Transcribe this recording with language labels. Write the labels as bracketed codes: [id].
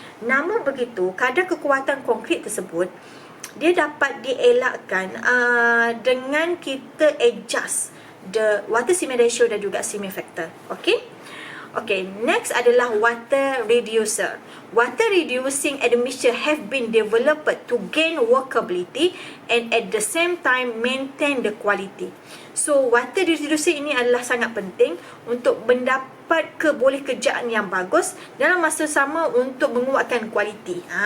[ms] Namun begitu, kadar kekuatan konkrit tersebut dia dapat dielakkan dengan kita [en] adjust the water cement ratio [ms] dan juga cement factor. [en] Okay, next adalah water reducer. Water reducing admixture have been developed to gain workability and at the same time maintain the quality. [ms] So, water reducer ini adalah sangat penting untuk mendapat kebolehkerjaan yang bagus dalam masa sama untuk menguatkan kualiti.